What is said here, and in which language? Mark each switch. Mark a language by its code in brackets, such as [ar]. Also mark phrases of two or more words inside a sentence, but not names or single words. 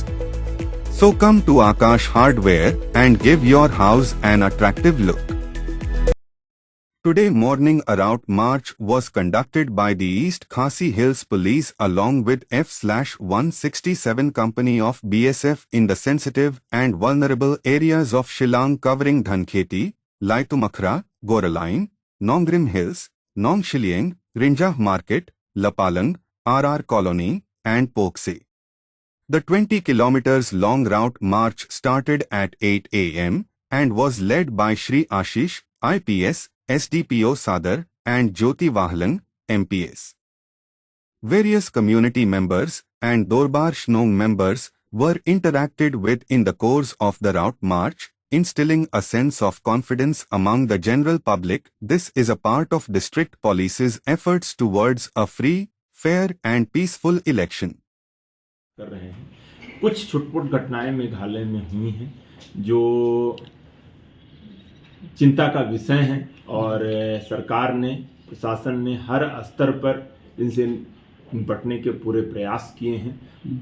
[en] So come to Akash Hardware and give your house an attractive look. Today morning a route march was conducted by the East Khasi Hills Police along with F/167 Company of BSF in the sensitive and vulnerable areas of Shillong, covering Dhankheti, Laitumkhrah, Goraline, Nongrim Hills, Nongshiliang, Rynjah Market, Lapalang, RR Colony and Pohkseh. The 20 kilometers long route march started at 8 a.m. and was led by Shri Ashish, IPS, SDPO Sadar, and Joyti Wahlang, MPS. Various community members and Dorbar Shillong members were interacted with in the course of the route march, instilling a sense of confidence among the general public. This is a part of district police's efforts towards a free, fair and peaceful election. [hi] कर रहे हैं। कुछ छुटपुट घटनाएं मेघालय में हुई हैं जो चिंता का विषय हैं और सरकार ने, प्रशासन ने हर स्तर पर इनसे निपटने के पूरे प्रयास किए हैं।